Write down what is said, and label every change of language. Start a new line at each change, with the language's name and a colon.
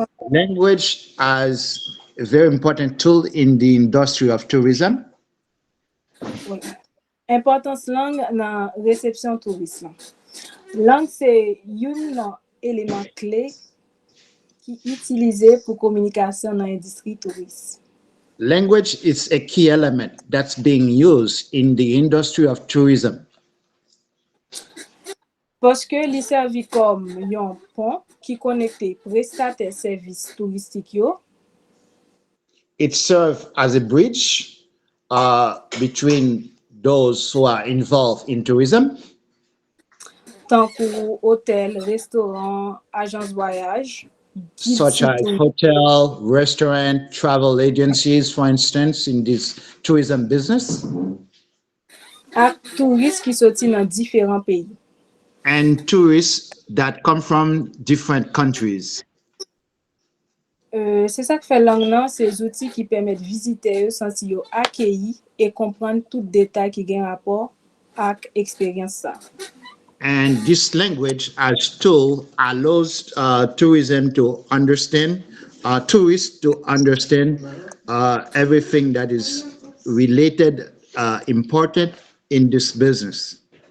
English: Language as a very important tool in the industry of tourism.
French: Oui. Importance langue dans la réception touriste. Langue c'est un élément clé qui est utilisé pour communication dans l'industrie touristique.
English: Language is a key element that's being used in the industry of tourism.
French: Parce que il servi comme un pont qui connecte prestataires services touristiques yo.
English: It serves as a bridge between those who are involved in tourism.
French: Tant que hôtel, restaurant, agence voyage.
English: Such as hotel, restaurant, travel agencies, for instance, in this tourism business.
French: Et touristes qui sortent dans différents pays.
English: And tourists that come from different countries.
French: C'est ça que fait langue, ces outils qui permettent visiteurs sentir accueillis et comprendre tout détail qui a rapport avec l'expérience.
English: And this language as tool allows tourism to understand, tourists to understand everything that is related, important in this business.